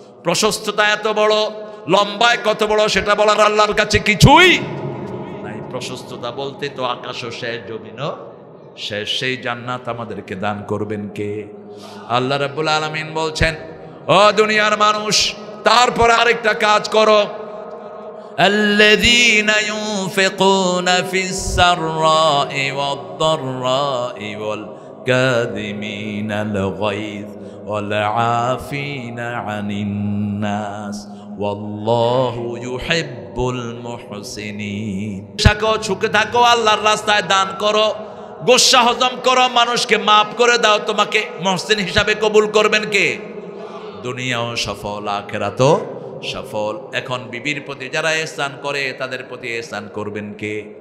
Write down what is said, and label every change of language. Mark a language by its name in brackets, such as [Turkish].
[Bangla] প্রশস্ততা এত বড়, লম্বায় কত বড় সেটা বলার আল্লাহর কাছে কিছুই নাই। প্রশস্ততা বলতে তো আকাশও শেষ, জমিনও শেষ। সেই জান্নাত আমাদেরকে দান করবেন কে? আল্লাহ রাব্বুল আলামিন বলছেন, ও দুনিয়ার মানুষ, তারপরে আরেকটা কাজ করো। [Arabic] الذين ينفقون في السراء والضراء والكاظمين الغيظ والعافين عن الناس والله يحب المحسنين। [Bangla] সুখে থাকো, আল্লাহর রাস্তায় দান করো, গোসা হজম করো, মানুষকে মাফ করে দাও, তোমাকে মুহসিন হিসাবে কবুল করবেন কে? দুনিয়াও সফল, আখিরাতও সফল। এখন বিবির প্রতি যারা ইহসান করে, তাদের প্রতি ইহসান করবেন কে?